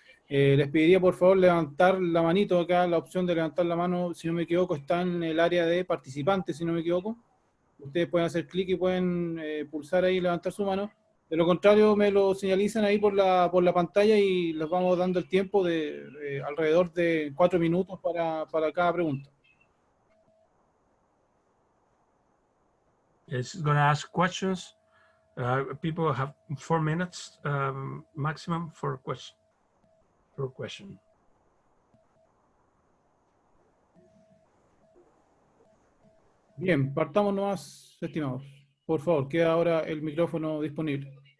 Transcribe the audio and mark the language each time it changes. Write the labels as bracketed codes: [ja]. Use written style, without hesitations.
[es] Les pediría por favor levantar la manito acá, la opción de levantar la mano, si no me equivoco, está en el área de participantes, si no me equivoco. Ustedes pueden hacer clic y pueden pulsar ahí y levantar su mano. De lo contrario, me lo señalizan ahí por la pantalla y les vamos dando el tiempo de alrededor de 4 minutos para cada pregunta. [en] It's going to ask questions. People have 4 minutes maximum for question. [es] Bien, partamos nomás, estimados. Por favor, queda ahora el micrófono disponible.